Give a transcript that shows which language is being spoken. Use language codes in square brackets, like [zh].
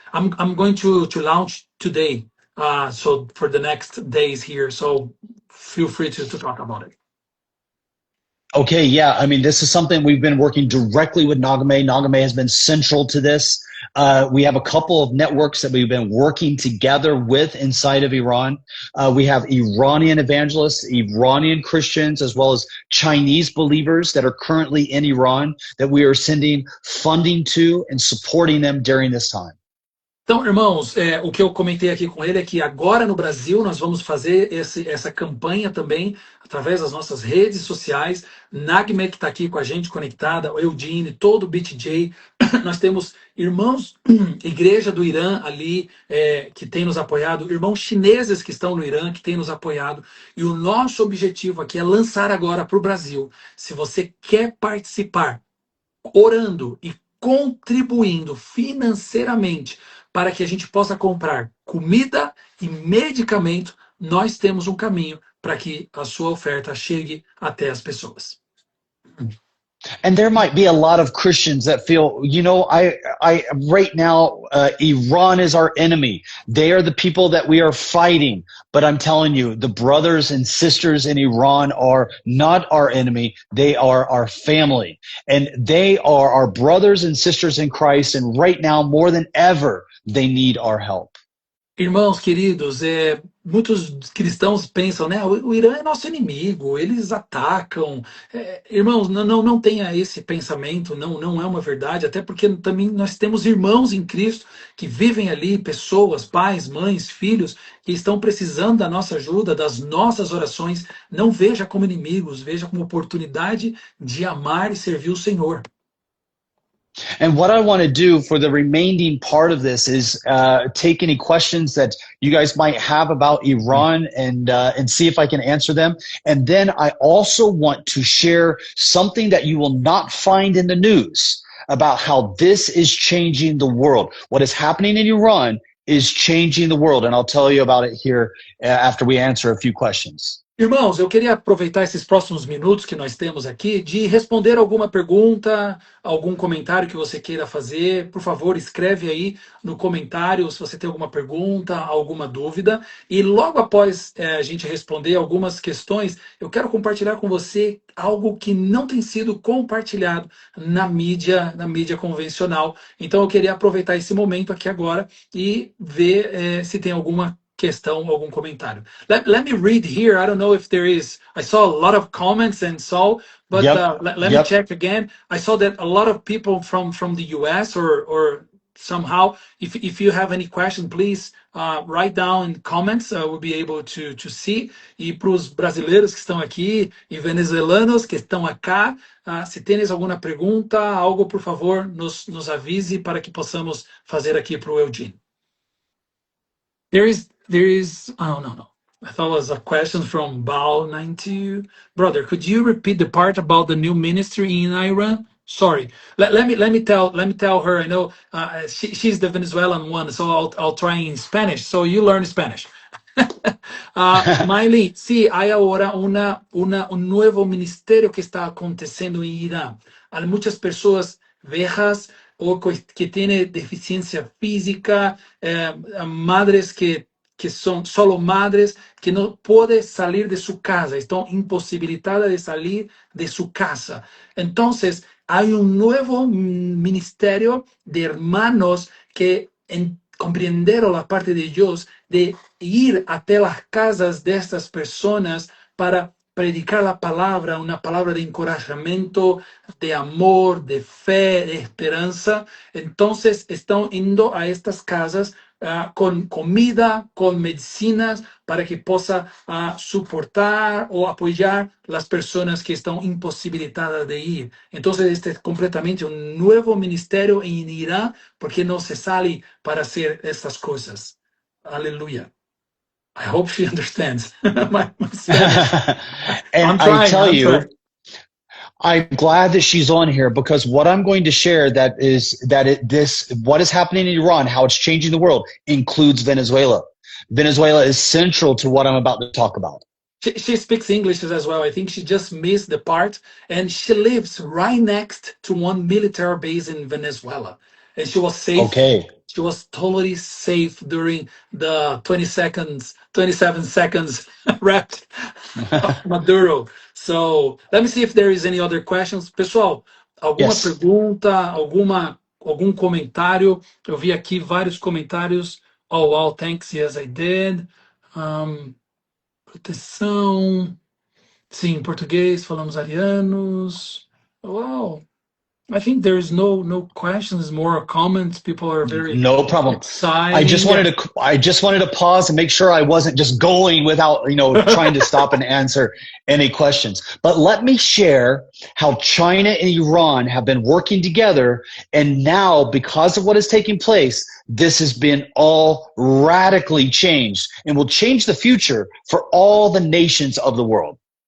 [en] I'm going to launch today. So for the next days here, so feel free to talk about it. Okay, yeah. I mean, this is something we've been working directly with Nagame. Nagame has been central to this. We have a couple of networks that we've been working together with inside of Iran. We have Iranian evangelists, Iranian Christians, as well as Chinese believers that are currently in Iran that we are sending funding to and supporting them during this time. [pt] Então, irmãos, o que eu comentei aqui com ele é que agora no Brasil nós vamos fazer essa campanha também através das nossas redes sociais. Nagme, que está aqui com a gente conectada, o Eudine, todo o BTJ. Nós temos irmãos, igreja do Irã ali, que tem nos apoiado, irmãos chineses que estão no Irã, que tem nos apoiado. E o nosso objetivo aqui é lançar agora para o Brasil. Se você quer participar, orando e contribuindo financeiramente para que a gente possa comprar comida e medicamento, nós temos um caminho para que a sua oferta chegue até as pessoas. [en] And there might be a lot of Christians that feel, you know, I right now, Iran is our enemy. They are the people that we are fighting. But I'm telling you, the brothers and sisters in Iran are not our enemy. They are our family. And they are our brothers and sisters in Christ. And right now, more than ever, they need our help. [pt] Irmãos queridos, muitos cristãos pensam, né? O Irã é nosso inimigo, eles atacam. Irmãos, não tenha esse pensamento, não é uma verdade, até porque também nós temos irmãos em Cristo que vivem ali, pessoas, pais, mães, filhos, que estão precisando da nossa ajuda, das nossas orações. Não veja como inimigos, veja como oportunidade de amar e servir o Senhor. [en] And what I want to do for the remaining part of this is take any questions that you guys might have about Iran and see if I can answer them. And then I also want to share something that you will not find in the news about how this is changing the world. What is happening in Iran is changing the world. And I'll tell you about it here after we answer a few questions. [pt] Irmãos, eu queria aproveitar esses próximos minutos que nós temos aqui de responder alguma pergunta, algum comentário que você queira fazer. Por favor, escreve aí no comentário se você tem alguma pergunta, alguma dúvida. E logo após a gente responder algumas questões, eu quero compartilhar com você algo que não tem sido compartilhado na mídia convencional. Então, eu queria aproveitar esse momento aqui agora e ver se tem alguma questão, algum comentário. [en] Let me read here. I don't know if there is. I saw a lot of comments and so, but let me check again. I saw that a lot of people from the US or somehow, if you have any question, please write down in comments. We'll be able to see. [pt] E para os brasileiros que estão aqui e venezuelanos que estão acá, se tens alguma pergunta, algo, por favor, nos avise para que possamos fazer aqui para o Eugene. [en] There is, oh, no. I thought it was a question from Bao92. Brother, could you repeat the part about the new ministry in Iran? Sorry. Let me tell her. I know she's the Venezuelan one, so I'll try in Spanish. So you learn Spanish. [es] Miley, sí, hay ahora un nuevo ministerio que está aconteciendo en Irán. Hay muchas personas viejas o que tienen deficiencia física, madres que son solo madres, que no pueden salir de su casa, están imposibilitadas de salir de su casa. Entonces, hay un nuevo ministerio de hermanos que comprendieron la parte de Dios de ir até las casas de estas personas para predicar la palabra, una palabra de encorajamiento, de amor, de fe, de esperanza. Entonces están yendo a estas casas con comida, con medicinas, para que pueda soportar o apoyar las personas que están imposibilitadas de ir. Entonces este es completamente un nuevo ministerio en Irán, porque no se sale para hacer estas cosas. Aleluya. [en] I hope she understands my Spanish. And I tell you, I'm glad that she's on here, because what I'm going to share what is happening in Iran, how it's changing the world, includes Venezuela. Venezuela is central to what I'm about to talk about. She speaks English as well. I think she just missed the part, and she lives right next to one military base in Venezuela. And she was safe. Okay. She was totally safe during the 27 seconds rap of Maduro. So let me see if there is any other questions. [pt] Pessoal, alguma pergunta, algum comentário? Eu vi aqui vários comentários. [en] Oh, wow, thanks. Yes, I did. [pt] Proteção. Sim, em português, falamos arianos. [en] Wow. I think there's no questions, more comments. People are very excited. I just wanted to pause and make sure I wasn't just going without, trying to stop and answer any questions. But let me share how China and Iran have been working together, and now, because of what is taking place, this has been all radically changed and will change the future for all the nations of the world.